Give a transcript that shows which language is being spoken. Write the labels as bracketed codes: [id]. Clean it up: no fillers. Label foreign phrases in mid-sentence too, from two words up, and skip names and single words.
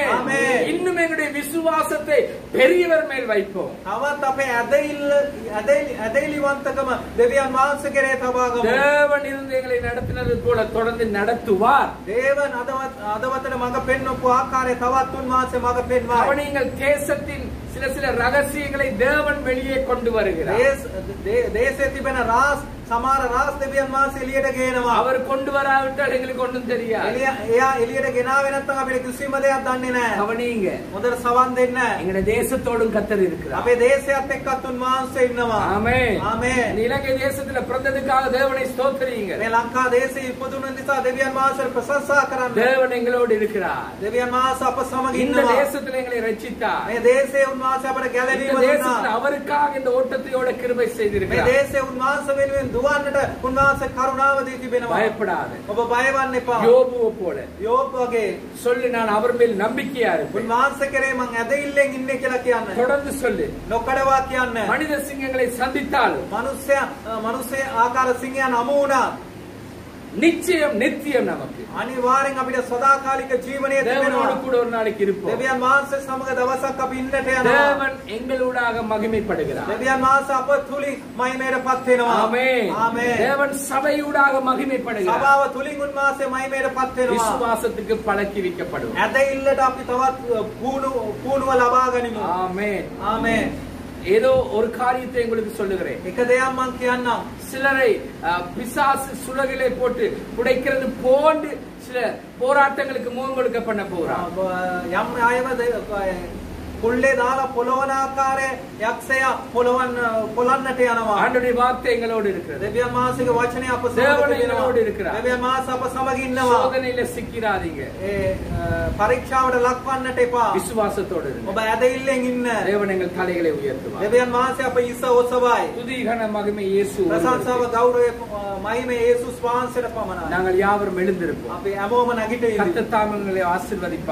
[ta] ஆமென். இன்னும் எங்களுடைய விசுவாசத்தை பெரியவர் மேல் வைப்போம். [si] තවත් අපේ ඇදහිලිවන්තකම දෙවියන් වහන්සේ කෙරේ තබාගමු. [ta] தேவன் இருந்து எங்களை நடத்தினது போல தொடர்ந்து நடத்துவார். [si] දේවන් අදවතට මඟ පෙන්වපු ආකාරය තවත් උන්වහන්සේ මඟ පෙන්වයි. [ta] கவனியுங்கள், தேசத்தின் சில ரகசியங்களை தேவன் வெளியே கொண்டு வருகிறார். [si] දේශයේ තිබෙන රාස් සමහර රාස් දෙවියන් වහන්සේ එළියට ගේනවා. [ta] அவர் கொண்டு வராவிட்டால் எங்களுக்கு ஒன்றும் தெரியாது. [si] එයා එළියට ගෙනාවේ නැත්නම් අපිට කිසිම දෙයක් දන්නේ නැහැ. [ta] கவனியுங்க, [si] හොඳට සවන් දෙන්න. [ta] எங்களுடைய தேசத்தோடும் கர்த்தர் இருக்கிறார். [si] අපේ දේශයත් එක්කත් උන්වහන්සේ ඉන්නවා. [ta] ஆமென். [si] ආමේන්. [ta] இந்த இலங்கை தேசத்துல பிறந்ததுக்காக தேவனை ஸ்தோத்திரியுங்க. [si] මේ ලංකා දේශයේ ඉපදුන නිසා දෙවියන් වහන්සේට ප්‍රශංසා කරන්න. [ta] தேவன் எங்களோடு இருக்கிறார். [si] දෙවියන් වහන්සේ අප සමග [ta] இந்த [si] ඉන්නවා. [ta] தேசத்துல எங்களை ரட்சித்தார். [si] මේ දේශයේ උන්වහන්සේ අපට [ta] இந்த [si] ගැලවීම [ta] தேசத்துல [si] දුන්නා. [ta] அவருக்காக இந்த ஓட்டத்தையோட கிருபை [si] මේ [ta] செய்திருக்கிறார். [si] දේශයේ උන්වහන්සේ වෙනුවෙන් දුවන්නට උන්වහන්සේ කරුණාව දී තිබෙනවා. [ta] பயப்படாத. [si] ඔබ බය වන්න එපා. [ta] யோபுவை போல [si] යෝබ් වගේ [ta] சொல்லு, நான் அவர் மேல் நம்பிக்கையா இருப்பேன். [si] උන්වහන්සේ කරේ මං ඇදහිල්ලෙන් ඉන්නේ කියලා කියන්න. [ta] தொடர்ந்து சொல்லு. [si] නොකඩවා කියන්න. [ta] மனித சிங்கங்களை சந்தித்தாலும் [si] මනුෂ්‍ය ආකාර සිංහයන් හමු වුණා. [ta] நிச்சயம் நித்தியம் நமக்கு [si] අනිවාර්යෙන් අපිට සදාකාලික ජීවනයේ [ta] தேவனோடு [si] තිබෙනවා. [ta] கூட ஒரு நாளைக்கு இருப்போம். [si] දෙවියන් වහන්සේ සමග දවසක් අපි ඉන්නට යනවා. [ta] தேவன் எங்களூடாக மகிமைப்படுகிறார். [si] දෙවියන් වහන්සේ අප තුලින් මහිමයටපත් වෙනවා. [ta] ஆமென். [si] ආමේන්. [ta] தேவன் சபையூடாக மகிமைப்படுகிறார். [si] සභාව තුලින් උන්වහන්සේ මහිමයටපත් වෙනවා. [ta] விசுவாசத்துக்கு பழக்கி வைக்கப்படும். [si] ඇදහිල්ලට අපි තවත් පුහුණුව ලබා ගනිමු. [ta] ஆமென். [si] ආමේන්. [ta] ஏதோ ஒரு காரியத்தை உங்களுக்கு சொல்லுகிறேன். [si] එක දෙයක් මං කියන්නම්. [ta] சிலரை பிசாசு சுலகிலே போட்டு புடைக்கிறது போன்று சில போராட்டங்களுக்கு முகம் கொடுக்க பண்ண போறான். [si] යම් අයව කුල්ලේ දාලා පොළවන ආකාරයේ යක්ෂයා පොළන්නට යනවා. [ta] ஆண்டவருடைய வார்த்தை எங்களோடு இருக்கிறது. [si] දෙවියන් වහන්සේගේ වචනය අප සමග [ta] தேவன் [si] ඉන්නවා. [ta] எங்களோடு இருக்கிறார். [si] දෙවියන් වහන්සේ අප සමග ඉන්නවා. [ta] சோதனையில சிக்கிறாதீங்க. [si] ඒ පරීක්ෂාවට ලක්වන්නට එපා. [ta] விசுவாசத்தோடு இருங்க. [si] ඔබ ඇදහිල්ලෙන් ඉන්න. [ta] தேவன் எங்கள் தலைகளை உயர்த்துவார். [si] දෙවියන් වහන්සේ අප ඉස්ස ඔසවයි. [ta] துதி கன மகிமை இயேசு. [si] ප්‍රශංසාව ගෞරවය මහිමේ යේසුස් වහන්සේට පමණයි. [ta] நாங்கள் யாவரும் எழுந்திருப்போம். [si] අපි හැමෝම නැගිටිමු. [ta] கர்த்தர் தாமே உங்களை ஆசீர்வதிப்பார்.